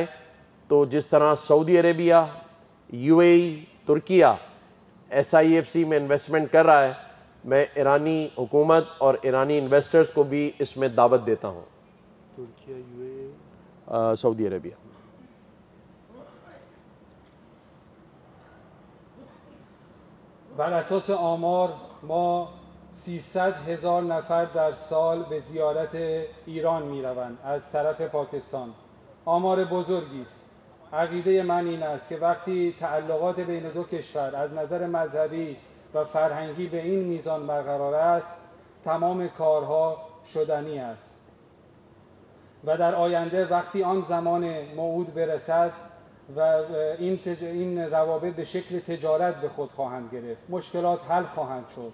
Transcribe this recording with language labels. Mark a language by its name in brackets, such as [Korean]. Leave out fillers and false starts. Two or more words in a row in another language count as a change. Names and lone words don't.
[Urdu] تو جس طرح سعودی عریبیا، UAE، ترکیہ SIFC میں انویسٹمنٹ کر رہا ہے، میں ایرانی حکومت اور ایرانی انویسٹرز کو بھی اس میں دعوت دیتا ہوں. ترکیہ، UAE، سعودی عریبیا. [Persian] بر اساس آمار ما 300,000 نفر در سال به زیارت ایران می روند از طرف پاکستان. آمار بزرگی است. عقیده من این است که وقتی تعلقات بین دو کشور از نظر مذهبی و فرهنگی به این میزان برقرار است، تمام کارها شدنی است و در آینده وقتی آن زمان موعود برسد و این روابط به شکل تجارت به خود خواهند گرفت، مشکلات حل خواهند شد.